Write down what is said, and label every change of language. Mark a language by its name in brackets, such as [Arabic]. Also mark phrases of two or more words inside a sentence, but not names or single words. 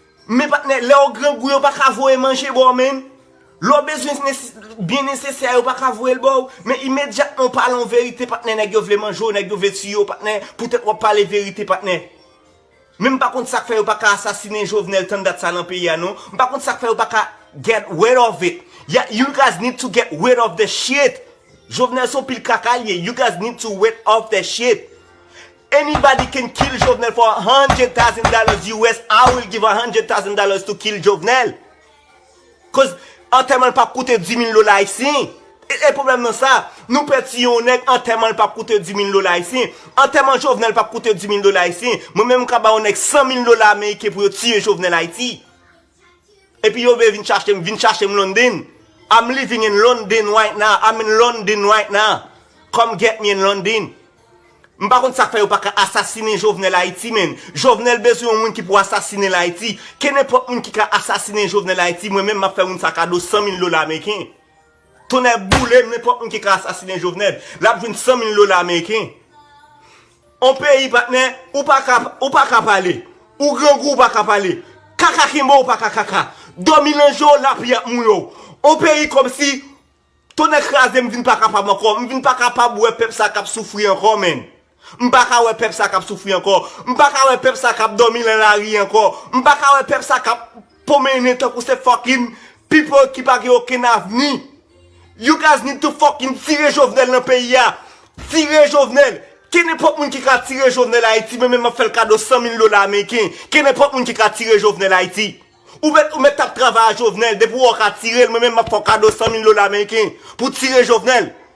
[Haitian Creole] Men, patnè, lè ou gran gou yo pa ka voye manje bo, men. Lò bezwen nese-, byen nesesè yo pa ka voye l bo. Men imedyatman, pa lan verite, patnè, nèg yo vle manje, nèg yo vle ti yo, patnè. Poutèt w ap pale verite, patnè. Men pa kont sa k fè yo pa ka asasine Jovenel tan dat sa nan peyi a, non? Pa kont sa k fè yo pa ka [English] get rid of it. Ya, you guys need to get rid of the shit. [Haitian Creole] Jovenel son pil kaka liye. [English] You guys need to wake off that shit. Anybody can kill Jovenel for a hundred thousand dollars U S. I will give a hundred thousand dollars to kill Jovenel. [Haitian Creole] 'Cause antèman pa koute di mil dola isi. E, e pwoblèm nan sa, nou pèdi yon nèg antèman pa koute di mil dola isi. Antèman Jovenel pa koute di mil dola isi. Mwen menm ka ba yon nèg san mil dola Ameriken pou yo tiye Jovenel Ayiti. Epi yo be vin chache m, vin chache m London. [English] I'm living in London right now. I'm in London right now. Come get me in London. [Haitian Creole] M pa kont sa fè yo pa ka asasine Jovenel Haïti, men. Jovenel bezwen yon moun ki pou asasine l Haïti. Ke nenpòt moun ki ka asasine Jovenel Haïti, mwen menm m a fè moun sa kado san mil dola Ameriken. Tonè boule, nenpòt moun ki ka asasine Jovenel. L ap jwenn san mil dola Ameriken. On peyi, patnen, ou pa ka, ou pa ka pale. Ou gran gwo ou pa ka pale. Kaka Kimbo ou pa ka kaka. Dòmi nan jo, l ap yè moun yo. On peyi kòm si, tonè kraze, m vin pa kapab ankò. M vin pa kapab wè pèp sa k ap soufri ankò, men. M pa ka wè pèp sa k ap soufri ankò. M pa ka wè pèp sa k ap dòmi nan lari ankò. M pa ka wè pèp sa k ap pwomene tankou se [English] fucking people [Haitian Creole] ki pa gen okenn avni. [English] You guys need to fucking [Haitian Creole] tire Jovenel nan peyi a. Tire Jovenel. Ke nenpòt moun ki ka tire Jovenel Ayiti, men men m a fè l kado san mil dola Ameriken. Ke nenpòt moun ki ka tire Jovenel Ayiti. Ou mèt, ou mèt ap travay a Jovenel, depi ou ka tire, mwen menm m ap fè kado san mil dola Ameriken pou tire Jovenel.